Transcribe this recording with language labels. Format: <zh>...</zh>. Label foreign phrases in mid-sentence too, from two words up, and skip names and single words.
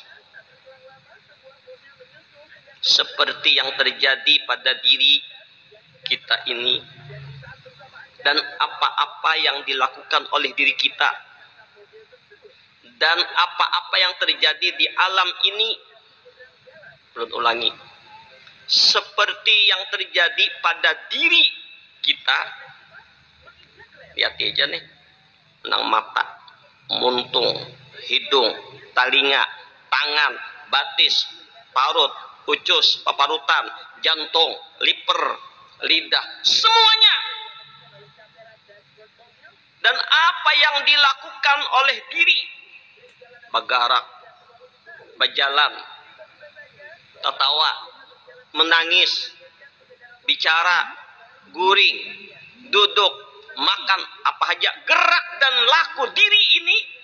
<id>Seperti yang terjadi pada diri kita ini dan apa-apa yang dilakukan oleh diri kita dan apa-apa yang terjadi di alam ini. Belum ulangi, seperti yang terjadi pada diri kita. Lihat aja nih, menang mata,</id> <bjn>muntung, hidung, telinga, tangan, batis, parut, ucus, paparutan, jantung, liver,</bjn> <id>lidah, semuanya. Dan apa yang dilakukan oleh diri, bergerak, berjalan, tertawa, menangis, bicara, guring, duduk, makan, apa aja, gerak dan laku diri ini.</id>